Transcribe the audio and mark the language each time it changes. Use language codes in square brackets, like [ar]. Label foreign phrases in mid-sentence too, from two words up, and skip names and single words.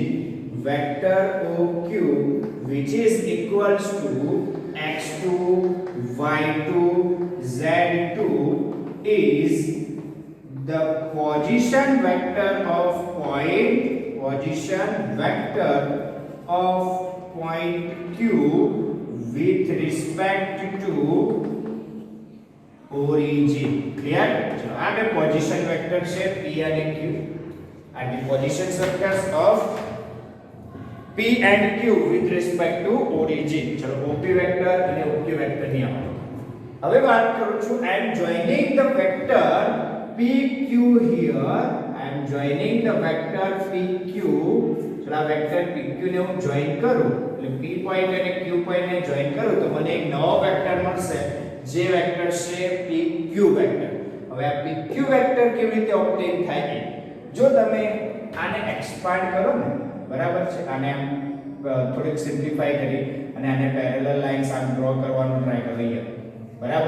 [en] Vector OQ, which is equals to x2, y2, z2 is the position vector of point Q with respect to origin. Clear? So [gu] આ બે [en] position vector [gu] છે P અને Q. આ બે [en] position vectors of P and Q with respect to origin. [gu] ચલો OP vector અને OQ vector ની આપણે હવે વાત કરું છું. [en] I am joining the vector PQ here. I am joining the vector PQ. [gu] ચલો આ વેક્ટર PQ ને હું જોઈન કરું એટલે P પોઈન્ટ અને Q પોઈન્ટ ને જોઈન કરું તો મને એક નવો વેક્ટર મળશે જે વેક્ટર છે PQ વેક્ટર. હવે આ PQ વેક્ટર કેવી રીતે ઓબ્ટેન થાય છે જો તમે આને એક્સપાન્ડ કરો ને, બરાબર છે, આને આમ થોડીક સિમ્પ્લિફાઈ કરી અને આને [en] parallel lines [gu] આમ ડ્રો કરવાનો ટ્રાય કરીએ, બરાબર.